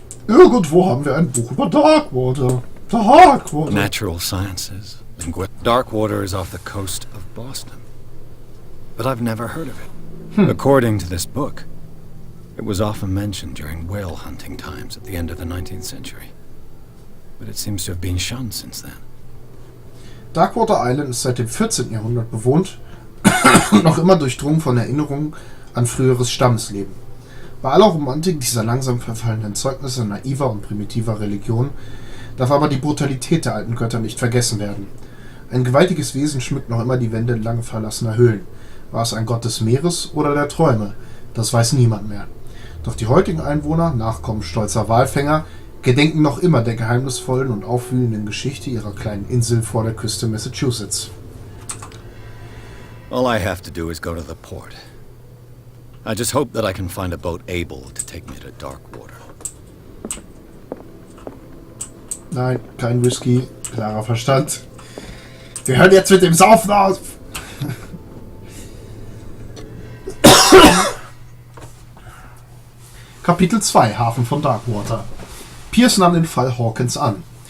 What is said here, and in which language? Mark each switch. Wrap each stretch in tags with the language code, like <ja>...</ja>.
<de>Irgendwo haben wir ein Buch über Darkwater. Darkwater.</de> <en>Natural sciences. Darkwater is off the coast of Boston. But I've never heard of it. According to this book, it was often mentioned during whale hunting times at the end of the 19th century. But it seems to have been shunned since then.</en> <de>Darkwater Island ist seit dem 14. Jahrhundert bewohnt und noch immer durchdrungen von Erinnerungen an früheres Stammesleben. Bei aller Romantik dieser langsam verfallenden Zeugnisse naiver und primitiver Religion darf aber die Brutalität der alten Götter nicht vergessen werden. Ein gewaltiges Wesen schmückt noch immer die Wände lang verlassener Höhlen. War es ein Gott des Meeres oder der Träume? Das weiß niemand mehr. Doch die heutigen Einwohner, Nachkommen stolzer Walfänger, gedenken noch immer der geheimnisvollen und aufwühlenden Geschichte ihrer kleinen Insel vor der Küste Massachusetts.</de> <en>All I have to do is go to the port. I just hope that I can find a boat able to take me to Darkwater.</en> <de>Nein, kein Whisky, klarer Verstand. Wir hören jetzt mit dem Saufen auf! Kapitel 2, Hafen von Darkwater. Pierce nahm den Fall Hawkins an.</de>